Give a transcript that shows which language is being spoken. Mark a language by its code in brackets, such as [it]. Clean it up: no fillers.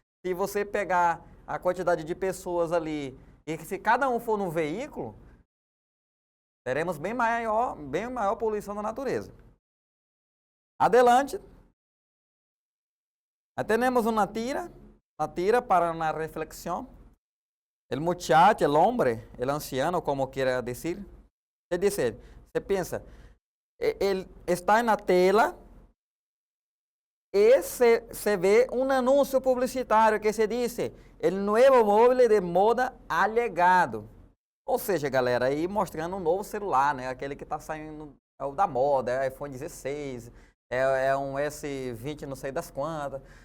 [pt] Se você pegar a quantidade de pessoas ali, e que se cada um for num veículo, teremos bem maior poluição da natureza. [es] Adelante. [pt] Temos uma tira para uma reflexão. [es] El muchacho, el hombre, el anciano, como quiera decir. Es decir, [pt] você pensa, ele está na tela e se vê um anúncio publicitário que se diz [es] el nuevo [pt] móvel de moda alegado. Ou seja, galera, aí mostrando um novo celular, né? Aquele que está saindo da moda, é iPhone 16, é um S20 não sei das quantas.